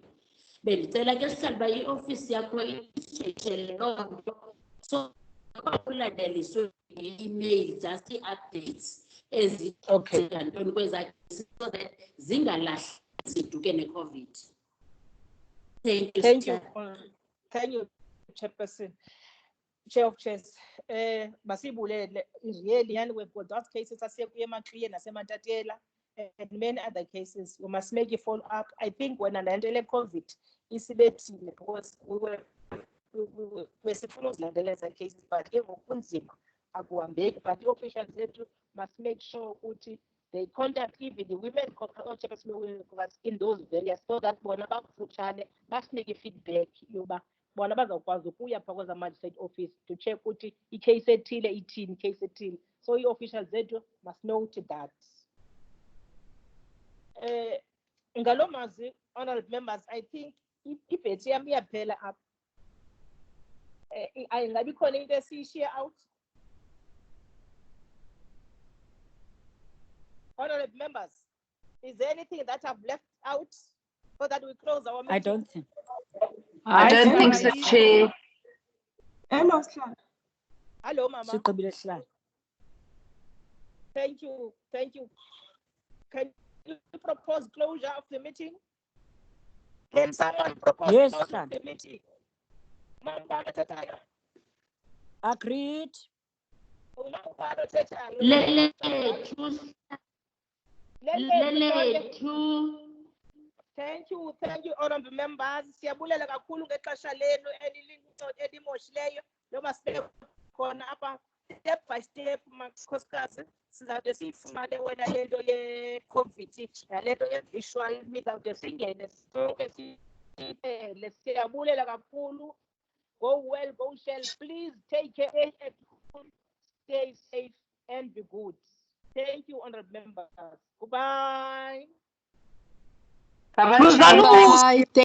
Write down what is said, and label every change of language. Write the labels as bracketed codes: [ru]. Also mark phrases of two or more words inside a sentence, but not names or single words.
[xh] Bendicela ke Sihlalo uba iofisi yakho itshekshele loo nto so kulandeliswe nge-email just ii-updates ezingantoni kwezaa [en] so that [xh] zingalahli ziduke ne-COVID. [en] Thank you. Thank you. Thank you, Chairperson. Chair of Chairs. Masibulele, really, and we've got those cases as eMaclear naseMatatela and many other cases. We must make a follow up. I think when an endele COVID is because we were [xh] sifuna uzilandelela [en] cases but [xh] ke ngokunzima akuhambeki [en] but officials zethu must make sure ukuthi they contact even the women in those areas so that [xh] bona bakufutshane basinike [en] feedback [xh] yoba bona bazawukwazi ukuya phaa kweza [en] magistrate office to check [xh] ukuthi icase ethile ithini case ethile [en] so i-officials zethu must note that. [xh] Ngalo mazwi [en] honorable members, I think [xh] ibhethi yam iyaphela apha. Ingabi khona into esiyishiye out? [en] Honorable members, is there anything that I've left out so that we close our meeting? I don't think. I don't think so, Chair. Hello, Sihlalo. Hello, Mama. [xh] Sigqibile Sihlalo. [en] Thank you. Thank you. Can you propose closure of the meeting? Can someone propose Yes, closure of Sihlalo. the meeting? Mama Tataya. Agreed. Thank you, honorable members. [xh] Siyabulela kakhulu ngexesha lenu elimoshileyo noma sikhona apha [en] step by step [xh] makhosikazi sizawude siyifumane wena lento ye-COVID nalento ye-visual sizawude singene sonke siphele. Siyabulela kakhulu. [en] Go well, go shall. Please take care, stay safe and be good. Thank you, honorable members. Goodbye. Bye-bye. Bye.